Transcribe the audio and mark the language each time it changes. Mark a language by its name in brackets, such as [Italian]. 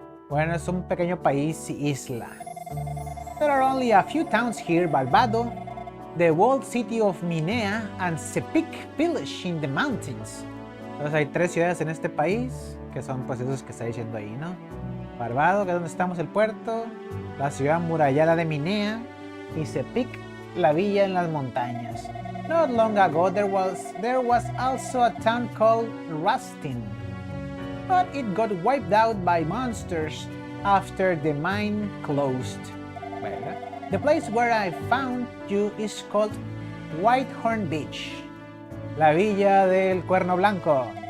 [Spanish] Bueno, es un pequeño país isla. [English] There are only a few towns here: Barbado, the walled city of Minea, and Sepik village in the mountains. [Spanish] Entonces hay 3 ciudades en este país, que son pues esos que está diciendo ahí, ¿no? Barbado, que es donde estamos el puerto, la ciudad murallada de Minea, y Sepik, la villa en las montañas. [English] Not long ago there was also a town called Rustin, but it got wiped out by monsters after the mine closed. Well, the place where I found you is called Whitehorn Beach, [Spanish] la villa del Cuerno Blanco.